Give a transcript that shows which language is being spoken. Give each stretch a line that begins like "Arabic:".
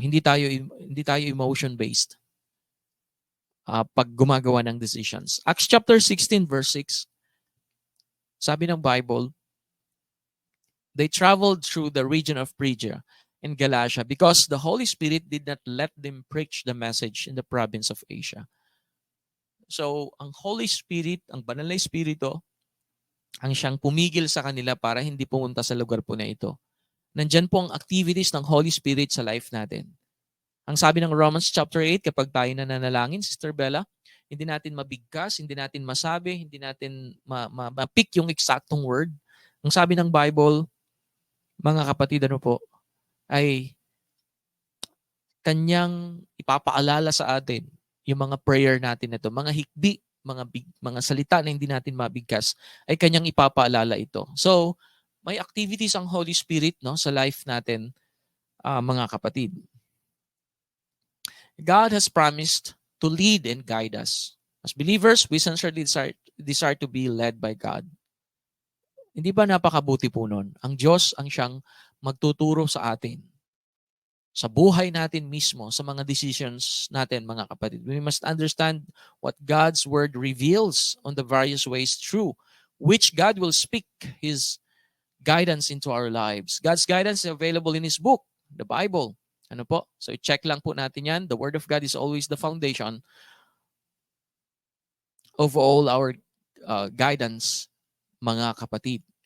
Filipino: Hindi tayo emotion based. Pag gumagawa ng decisions.
English: Acts chapter 16 verse 6.
Filipino: Sabi ng Bible,
English: they traveled through the region of Phrygia and Galatia because the Holy Spirit did not let them preach the message in the province of Asia.
Filipino: So, ang Holy Spirit, ang banal na Espiritu, ang siyang pumigil sa kanila para hindi pumunta sa lugar po na ito. Nandyan po ang activities ng Holy Spirit sa life natin. Ang sabi ng Romans chapter 8, kapag tayo nananalangin, Sister Bella, hindi natin mabigkas, hindi natin masabi, hindi natin ma-pick yung eksaktong word. Ang sabi ng Bible, mga kapatid, ano po, ay kanyang ipapaalala sa atin yung mga prayer natin ito, mga hikbi, mga salita na hindi natin mabigkas, ay kanyang ipapaalala ito. So, may activities ang Holy Spirit, no, sa life natin, mga kapatid.
English: God has promised to lead and guide us. As believers, we sincerely desire to be led by God.
Filipino: Hindi ba napakabuti po nun? Ang Diyos ang siyang magtuturo sa atin. Sa buhay natin mismo, sa mga decisions natin, mga kapatid.
English: We must understand what God's Word reveals on the various ways through which God will speak His guidance into our lives. God's guidance is available in His book, the Bible. Ano po?
Filipino: So check lang po natin yan.
English: The Word of God is always the foundation of all our guidance, mga kapatid.